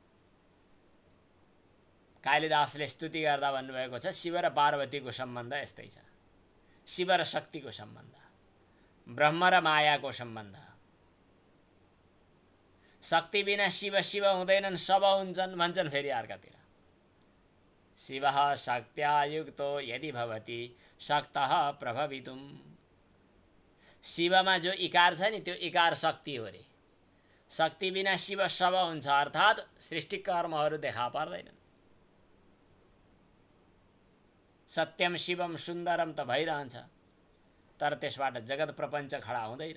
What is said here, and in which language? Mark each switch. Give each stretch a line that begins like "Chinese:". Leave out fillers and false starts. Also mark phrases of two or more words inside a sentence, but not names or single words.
Nepali: कालिदासले स्तुति गर्दा भन्नुभएको छ शिव र पार्वतीको सम्बन्ध यस्तै छ। शिव र शक्तिको सम्बन्ध, ब्रह्म र मायाको सम्बन्ध। शक्ति बिना शिव शिव हुँदैनन्, सब हुन्छन् भन्छन् फेरि अर्कातिर।
Sanskrit: शिवः शक्त्या युक्तो यदि भवति शक्तः प्रभवितुम।
Nepali: शिवमा जो इकार छ नि त्यो इकार शक्ति हो रे। शक्ति बिना शिव सब हुन्छ, अर्थात् सृष्टि कर्महरू देखा पर्दैनन्।
Sanskrit: सत्यम शिवम सुन्दरम
Nepali: त भइरहन्छ, तर त्यसबाट जगत प्रपञ्च खडा हुँदैन।